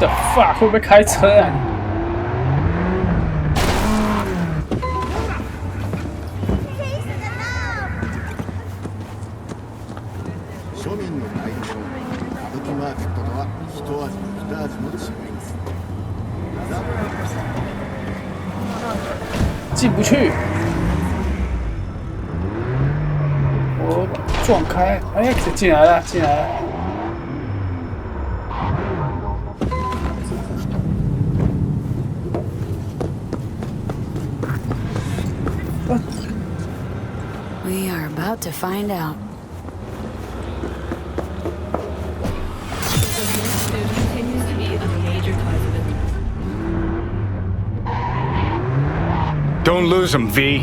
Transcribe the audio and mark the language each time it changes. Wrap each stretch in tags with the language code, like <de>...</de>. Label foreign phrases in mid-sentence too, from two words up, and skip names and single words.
<zh>fuck， 会不会开车啊你？</zh> <ja>庶民の代表歌舞伎マーケットとは一味も二味も違います。</ja> <zh>进不去，我撞开，哎，进来了，进来了。</zh> <en>We are about to find out. Don't lose him, V.</en>